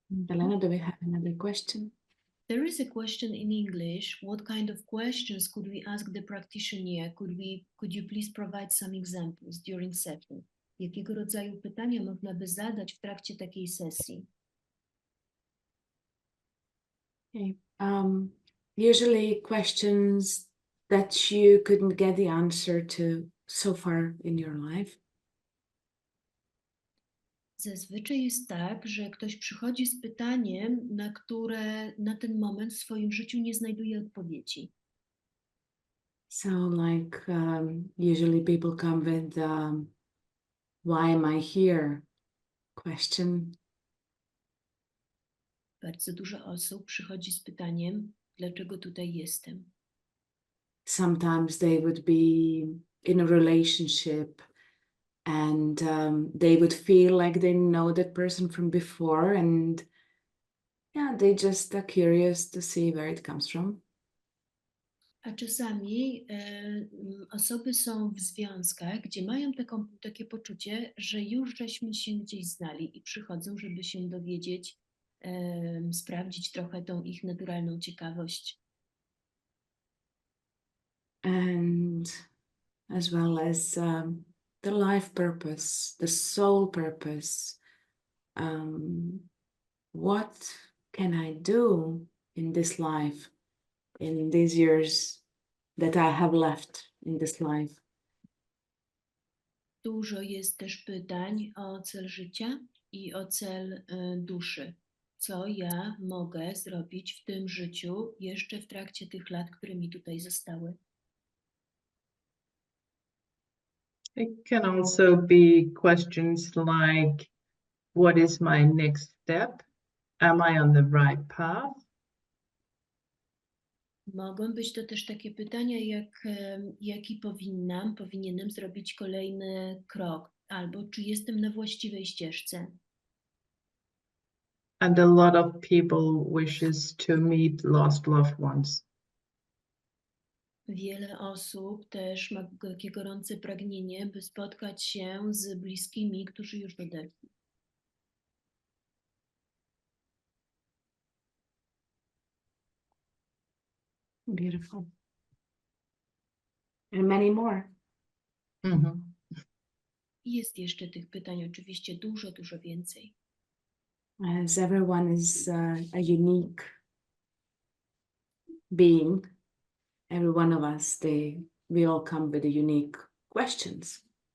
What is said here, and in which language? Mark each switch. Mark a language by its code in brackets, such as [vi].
[en] Elena, do we have another question? There is a question in English. What kind of questions could we ask the practitioner? Could you please provide some examples during session? [pl] Jakiego rodzaju pytania można by zadać w trakcie takiej sesji? [en] Okay. Usually questions that you couldn't get the answer to so far in your life. [pl] Zazwyczaj jest tak, że ktoś przychodzi z pytaniem, na które na ten moment w swoim życiu nie znajduje odpowiedzi. [en] So like usually people come with why am I here question. [pl] Bardzo dużo osób przychodzi z pytaniem, dlaczego tutaj jestem. [en] Sometimes they would be in a relationship and they would feel like they know that person from before, and yeah, they just are curious to see where it comes from. [pl] A czasami osoby są w związkach, gdzie mają takie poczucie, że już żeśmy się gdzieś znali i przychodzą, żeby się dowiedzieć, sprawdzić trochę tą ich naturalną ciekawość. [en] And as well as the life purpose, the soul purpose. What can I do in this life, in these years that I have left in this life? [pl] Dużo jest też pytań o cel życia i o cel duszy. Co ja mogę zrobić w tym życiu jeszcze w trakcie tych lat, które mi tutaj zostały? [en] It can also be questions like, what is my next step? Am I on the right path? [pl] Mogą być to też takie pytania, jaki powinienem zrobić kolejny krok, albo czy jestem na właściwej ścieżce. [en] And a lot of people wishes to meet lost loved ones. [pl] Wiele osób też ma takie gorące pragnienie, by spotkać się z bliskimi, którzy już odeszli. [en] Beautiful. And many more. [pl] I jest jeszcze tych pytań oczywiście dużo, dużo więcej. [en] As everyone is a unique being, every one of us, we all come with unique questions.